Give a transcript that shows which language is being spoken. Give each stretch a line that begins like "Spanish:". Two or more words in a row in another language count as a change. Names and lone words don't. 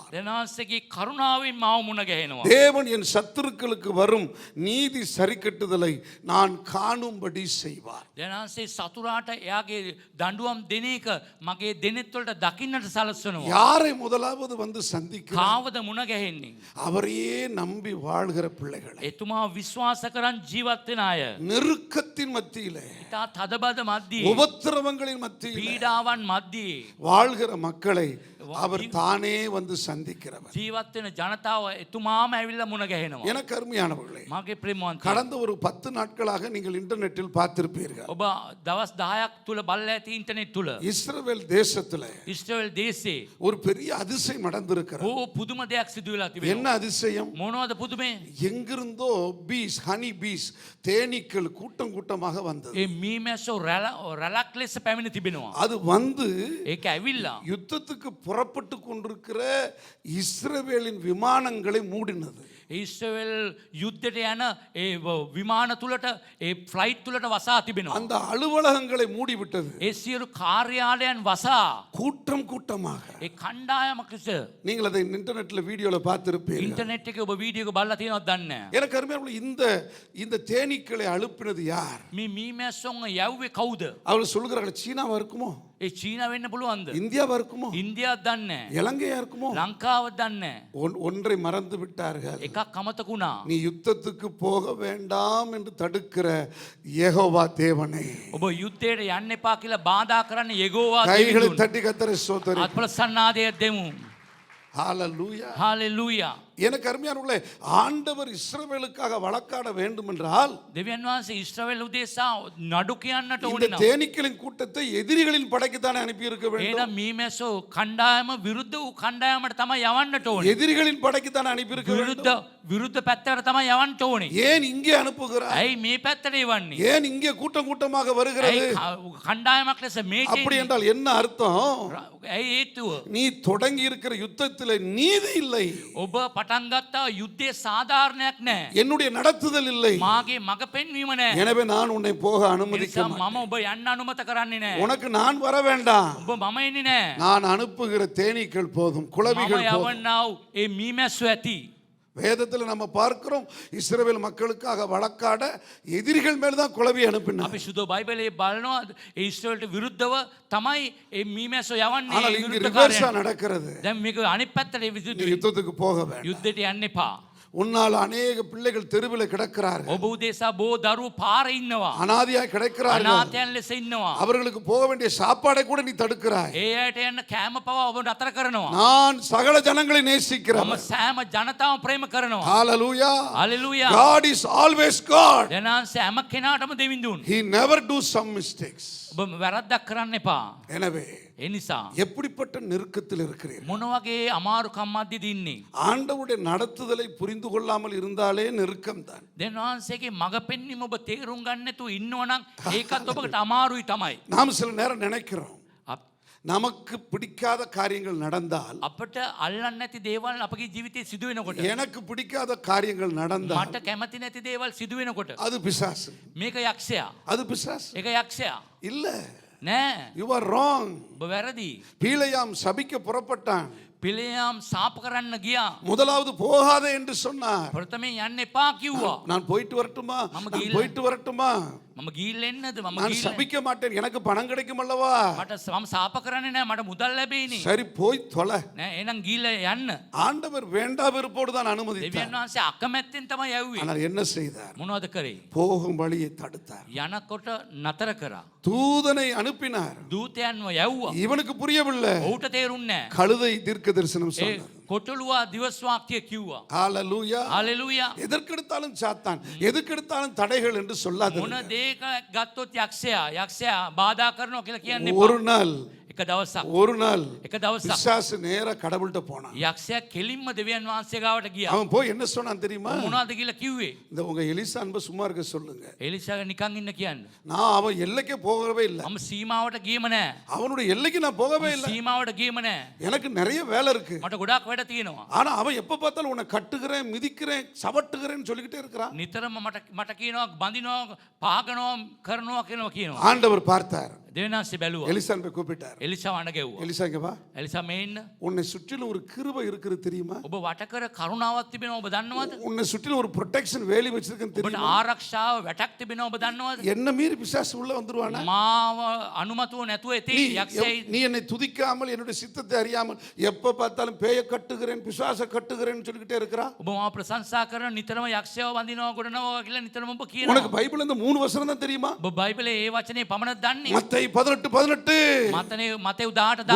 Sinhala: දෙනාසේගේ කරුණාවෙන් මාව මුණ ගැහෙනවා.
Tamil: தேவன் என் சத்துருக்களுக்கு வரும் நீதி சரிக்கட்டுதலை நான் காணும்படி செய்வார்.
Sinhala: දෙනාසේ සතුරාට එයාගේ දඬුවම් දෙන එක මගේ දෙනෙත් වලට දකින්නට සලස්වනවා.
Tamil: யாரை முதலாவது வந்து சந்திக்கிறார்?
Sinhala: කාවද මුණ ගැහෙන්නේ?
Tamil: அவரையே நம்பி வாழ்கிற பிள்ளைகளை,
Sinhala: එතුමා විශ්වාස කරන් ජීවත් වෙන අය.
Tamil: நெருக்கத்தின் மத்தியிலே,
Sinhala: ඉතා තදබද මැද්දේ,
Tamil: உபத்திரவங்களின் மத்தியிலே
Sinhala: පීඩාවන් මැද්දේ
Tamil: வாழ்கிற மக்களை அவர் தானே வந்து சந்திக்கிறவர்.
Sinhala: ජීවත් වෙන ජනතාව එතුමාම ඇවිල්ලා මුණ ගැහෙනවා.
Tamil: எனக்கு அருமையானவர்களே,
Sinhala: මගේ ප්‍රේමවන්තයෝ,
Tamil: கடந்த ஒரு 10 நாட்களாக நீங்கள் இன்டர்நெட்டில் பார்த்திருப்பீர்கள்.
Sinhala: ඔබ දවස් 10ක් තුල බලලා ඇති ඉන්ටර්නෙට් තුල
Tamil: இஸ்ரவேல் தேசத்திலே
Sinhala: ඉස්රායෙල් දේශේ
Tamil: ஒரு பெரிய அதிசயம் நடந்திருக்கிறது.
Sinhala: ඕ පුදුම දෙයක් සිදු වෙලා
Tamil: என்ன
Sinhala: තිබෙනවා.
Tamil: அதிசயம்?
Sinhala: මොනවද පුදුමේ?
Tamil: எங்கிருந்தோ
English: bees, honey bees,
Tamil: தேனீக்கள் கூட்டம் கூட்டமாக வந்தது.
Sinhala: ඒ මීමැස්සෝ රැලක් ලෙස පැමිණ තිබෙනවා.
Tamil: அது வந்து
Sinhala: ඒක ඇවිල්ලා
Tamil: யுத்தத்துக்கு புறப்பட்டு கொண்டிருக்கிற இஸ்ரவேலின் விமானங்களை மூடினது.
Sinhala: ඉස්රායෙල් යුද්ධයට යන ඒ විමාන තුලට ඒ ෆ්ලයිට් තුලට වසා තිබෙනවා.
Tamil: அந்த அலுவலகங்களை மூடிவிட்டது.
Sinhala: ඒ සියලු කාර්යාලයන් වසා
Tamil: கூட்டம் கூட்டமாக.
Sinhala: ඒ කණ්ඩායමක් ලෙස
Tamil: நீங்கள் அதை இன்டர்நெட்ல வீடியோல பார்த்திருப்பீர்கள்.
Sinhala: ඉන්ටර්නෙට් එකේ ඔබ වීඩියෝ එක බලලා තියෙනවද දන්නේ නැහැ.
Tamil: எனக்கு அருமையானவர்களே, இந்த தேனீக்களை அழுப்பினது யார்?
Sinhala: මේ මීමැස්සොන් යව්වේ කවුද?
Tamil: அவர்கள் சொல்கிறார்கள் சீனாவா இருக்குமோ,
Sinhala: ඒ චීනා වෙන්න පුළුවන්ද?
Tamil: இந்தியாவா இருக்குமோ,
Sinhala: ඉන්දියාව දන්නේ නැහැ.
Tamil: இலங்கையா இருக்குமோ?
Sinhala: ලංකාව දන්නේ නැහැ.
Tamil: ஒன்றை மறந்து விட்டார்கள்.
Sinhala: එකක් අමතකුණා.
Tamil: நீ யுத்தத்துக்கு போக வேண்டாம் என்று தடுக்கிற யெகோவா தேவனே,
Sinhala: ඔබ යුද්ධයට යන්න එපා කියලා බාධා කරන්න යෙගෝවා
Tamil: கைகளை
Sinhala: දෙවියන්.
Tamil: தட்டி கர்த்தரை ஸ்தோத்திரி.
Sinhala: අත්පලසන්නාදයක් දෙමු.
Tamil: ஹalleluya.
Sinhala: හාලෙලූයා.
Tamil: எனக்கு அருமையானவர்களே, ஆண்டவர் இஸ்ரவேலுக்காக வழக்காட வேண்டும் என்றால்
Sinhala: දෙවියන් වහන්සේ ඊශ්‍රායෙල් උදෙසා නඩු කියන්නට
Tamil: இந்த
Sinhala: ඕනේ නම්
Tamil: தேனீக்களின் கூட்டத்தை எதிரிகளின் படைக்கு தானே அனுப்பி இருக்க வேண்டும்.
Sinhala: එහෙනම් මීමැස්සෝ කණ්ඩායම විරුද්ධ වූ කණ්ඩායමට තමයි යවන්නට ඕනේ.
Tamil: எதிரிகளின் படைக்கு தானே அனுப்பி இருக்க வேண்டும்.
Sinhala: විරුද්ධ පැත්තට තමයි යවන්නට ඕනේ.
Tamil: ஏன் இங்கே அனுப்புகிறார்?
Sinhala: ඇයි මේ පැත්තට යවන්නේ?
Tamil: ஏன் இங்கே கூட்டம் கூட்டமாக வருகிறது?
Sinhala: ඇයි කණ්ඩායමක් ලෙස මේ
Tamil: அப்படி என்றால் என்ன அர்த்தம்?
Sinhala: ඇයි හේතුව?
Tamil: நீ தொடங்கி இருக்கிற யுத்தத்தில் நீதி இல்லை,
Sinhala: ඔබ පටන් ගත්තා යුද්ධයේ සාධාරණයක් නැහැ.
Tamil: என்னுடைய நடத்துதல் இல்லை.
Sinhala: මාගේ මග පෙන්වීම නැහැ.
Tamil: எனவே நான் உன்னை போக அனுமதிக்க
Sinhala: නිසා
Tamil: மாட்டேன்.
Sinhala: මම ඔබ යන්න අනුමත කරන්නේ නැහැ.
Tamil: உனக்கு நான் வர வேண்டாம்.
Sinhala: ඔබ මම එන්නේ නැහැ.
Tamil: நான் அனுப்புகிற தேனீக்கள் போதும்,
Sinhala: මම
Tamil: குளவிகள் போதும்.
Sinhala: යවන්නා වූ ඒ මීමැස්සෝ ඇති.
Tamil: வேதத்தில் நம்ம பார்க்கிறோம், இஸ்ரவேல் மக்களுக்காக வழக்காட எதிரிகள் மேல் தான் குளவி அனுப்பினார்.
Sinhala: අපි සුදු බයිබලයේ බලනවා ඒ ඊශ්‍රායෙල්ට විරුද්ධව තමයි ඒ මීමැස්සෝ යවන්නේ.
Tamil: ஆனால் இங்கு ரிவர்ஸா நடக்கிறது.
Sinhala: දැන් මේක අනිත් පැත්තට
Tamil: நீ யுத்தத்துக்கு போக வேண்டாம்.
Sinhala: යුද්ධයට යන්න එපා.
Tamil: உன்னால் அநேக பிள்ளைகள் தெருவில் கிடக்கிறார்கள்,
Sinhala: ඔබ උදෙසා බෝ දරුවෝ පාරේ ඉන්නවා.
Tamil: அனாதையாய் கிடக்கிறார்கள்.
Sinhala: අනාථයන් ලෙස ඉන්නවා.
Tamil: அவர்களுக்கு போக வேண்டிய சாப்பாடை கூட நீ தடுக்கிறாய்.
Sinhala: ඒ අයට යන්න කෑම පවා ඔබ නතර කරනවා.
Tamil: நான் சகல ஜனங்களை
Sinhala: මම
Tamil: நேசிக்கிறேன்.
Sinhala: සෑම ජනතාව ප්‍රේම කරනවා.
Tamil: ஹalleluya.
Sinhala: හalleluya.
English: God is always God.
Sinhala: දෙනාන්සේ හැම කෙනාටම දෙවිඳුන්.
English: He never do some mistakes.
Sinhala: ඔබ වැරද්දක් කරන්න එපා.
Tamil: எனவே
Sinhala: ඒ නිසා
Tamil: எப்படிப்பட்ட நெருக்கத்தில் இருக்கிறீர்கள்?
Sinhala: මොන වගේ අමාරුකම් මැද්දේද ඉන්නේ?
Tamil: ஆண்டவருடைய நடத்துதலை புரிந்து கொள்ளாமல் இருந்தாலே நெருக்கம் தான்.
Sinhala: දෙනාන්සේගේ මඟ පෙන්වීම ඔබ තේරුම් ගන්න නැතුව ඉන්නවනම් ඒකත් ඔබකට අමාරුයි තමයි.
Tamil: நாம் சில நேரம் நினைக்கிறோம்,
Sinhala: අප-
Tamil: நமக்கு பிடிக்காத காரியங்கள் நடந்தால்,
Sinhala: අපට අල්ලන්න නැති දේවල් අපගේ ජීවිතේ සිදු වෙනකොට
Tamil: எனக்கு பிடிக்காத காரியங்கள் நடந்தால்
Sinhala: මට කැමති නැති දේවල් සිදු වෙනකොට
Tamil: அது பிசாசு.
Sinhala: මේක යක්ෂයා.
Tamil: அது பிசாசு
Sinhala: ඒක යක්ෂයා.
Tamil: இல்ல.
Sinhala: නෑ.
English: You are wrong.
Sinhala: ඔබ වැරදි.
Tamil: பீலையாம் சபிக்க புறப்பட்டான்.
Sinhala: පිළියම් සාප කරන්න ගියා.
Tamil: முதலாவது போகாதே என்று சொன்னார்.
Sinhala: ප්‍රථමයෙන් යන්න එපා කිව්වා.
Tamil: நான் போயிட்டு வரட்டுமா?
Sinhala: மம
Tamil: நான் கீழ. போயிட்டு வரட்டுமா?
Sinhala: මම ගිහිල්ලා එන්නද? මම
Tamil: நான்
Sinhala: ගිහිල්ලා
Tamil: சபிக்க மாட்டேன், எனக்கு பணம் கிடைக்கும் அல்லவா?
Sinhala: මට මම සාප කරන්නේ නෑ. මට මුදල් ලැබෙයිනේ.
Tamil: சரி போய் தொலை.
Sinhala: නෑ එහෙනම් ගිහිල්ලා යන්න.
Tamil: ஆண்டவர் வேண்டா வெறுப்போடு தான் அனுமதித்தார்.
Sinhala: දෙවියන් වහන්සේ අකමැත්තෙන් තමයි යවුවේ.
Tamil: ஆனால் என்ன செய்தார்?
Sinhala: මොනවද කරේ?
Tamil: போகும் வழியை தடுத்தார்.
Sinhala: යනකොට නතර කරා.
Tamil: தூதனை அனுப்பினார்.
Sinhala: දූතයන්ව යවුවා.
Tamil: இவனுக்கு புரியவில்லை.
Sinhala: ඔහුට තේරුන්නේ නෑ.
Tamil: கழுதை தீர்க்க தரிசனம்
Sinhala: ඒ
Tamil: சொன்னார்.
Sinhala: කොටලුවා දිවස් වාක්‍ය කිව්වා.
Tamil: ஹalleluya.
Sinhala: හalleluya.
Tamil: எதற்கெடுத்தாலும் சாத்தான், எதுக்கெடுத்தாலும் தடைகள் என்று சொல்லாத.
Sinhala: මොන දේක ගත්තොත් යක්ෂයා බාධා කරනවා කියලා කියන්නේ
Tamil: ஒரு நாள்
Sinhala: එක දවසක්
Tamil: ஒரு நாள்
Sinhala: එක දවසක්
Tamil: பிசாசு நேரா கடவுள்கிட்ட போனான்.
Sinhala: යක්ෂයා කෙලින්ම දෙවියන් වහන්සේ ගාවට ගියා.
Tamil: அவன் போய் என்ன சொன்னான் தெரியுமா?
Sinhala: මොනවද කියලා කිව්වේ?
Tamil: இந்த உங்க எலிசா அன்ப சும்மா இருக்க சொல்லுங்க.
Sinhala: එලිසාව නිකන් ඉන්න කියන්න.
Tamil: நான் அவன் எல்லைக்கே போகவே இல்லை.
Sinhala: මම සීමාවට ගියම නෑ.
Tamil: அவனுடைய எல்லைக்கு நான் போகவே இல்லை.
Sinhala: සීමාවට ගියම නෑ.
Tamil: எனக்கு நிறைய வேலை இருக்கு.
Sinhala: මට ගොඩාක් වැඩ තියෙනවා.
Tamil: ஆனா அவன் எப்ப பார்த்தாலும் உன்னை கட்டுகிறேன், மிதிக்கிறேன், சவட்டுகிறேன்னு சொல்லிக்கிட்டே இருக்கிறான்.
Sinhala: නිතරම මට කියනවා බඳිනවා පාගනවා කරනවා කියනවා.
Tamil: ஆண்டவர் பார்த்தார்.
Sinhala: දෙවියන් වහන්සේ බැලුවා.
Tamil: எலிசான் போய் கூப்பிட்டார்.
Sinhala: එලිසාව අඬ ගැව්වා.
Tamil: எலிசா இங்க வா.
Sinhala: එලිසා මේ ඉන්න.
Tamil: உன்னை சுற்றிலும் ஒரு கிருபை இருக்குது தெரியுமா?
Sinhala: ඔබ වටකර කරුණාවක් තිබෙනවා ඔබ දන්නවද?
Tamil: உன்னை சுற்றிலும் ஒரு ப்ரொடெக்ஷன் வேலி வச்சிருக்கேன்னு
Sinhala: ඔබට
Tamil: தெரியுமா?
Sinhala: ආරක්ෂාව වැටක් තිබෙනවා ඔබ දන්නවද?
Tamil: என்ன மீறி பிசாசு உள்ள வந்துருவானா?
Sinhala: මාව අනුමතුව නැතුව
Tamil: நீ
Sinhala: ඇති යක්ෂයයි.
Tamil: நீ என்னை துதிக்காமல், என்னுடைய சித்தத்தை அறியாமல் எப்ப பார்த்தாலும் பேய கட்டுகிறேன், பிசாச கட்டுகிறேன்னு சொல்லிக்கிட்டே இருக்கிறா.
Sinhala: ඔබ මාව ප්‍රශංසා කරන නිතරම යක්ෂයව වඳිනවා ගොඩනවා කියලා නිතරම ඔබ කියනවා.
Tamil: உனக்கு பைபிள் இந்த 3 வசனம் தான் தெரியுமா?
Sinhala: ඔබ බයිබලයේ ඒ වචනේ පමණක් දන්නේ.
Tamil: மத்தேயு 18:18
Sinhala: මතෙව් 18:18